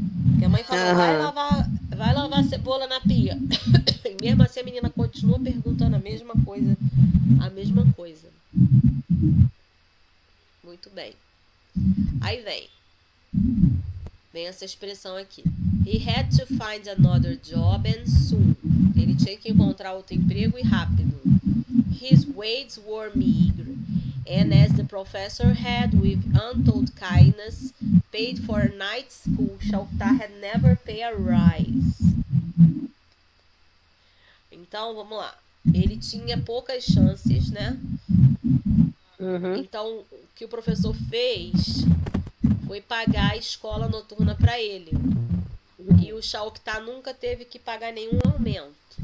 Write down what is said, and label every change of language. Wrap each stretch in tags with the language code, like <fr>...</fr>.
<pt>Porque a mãe fala, vai lavar a cebola na pia. E mesmo assim a menina continua perguntando a mesma coisa. A mesma coisa. Muito bem. Aí vem essa expressão aqui.</pt> <en>He had to find another job and soon.</en> <pt>Ele tinha que encontrar outro emprego e rápido.</pt> <en>His wages were meager. And as the professor had, with untold kindness, paid for a night school, Shauktar had never paid a rise.</en> <pt>Então, vamos lá. Ele tinha poucas chances, né? Então, o que o professor fez foi pagar a escola noturna para ele. E o Shauktar nunca teve que pagar nenhum aumento.</pt>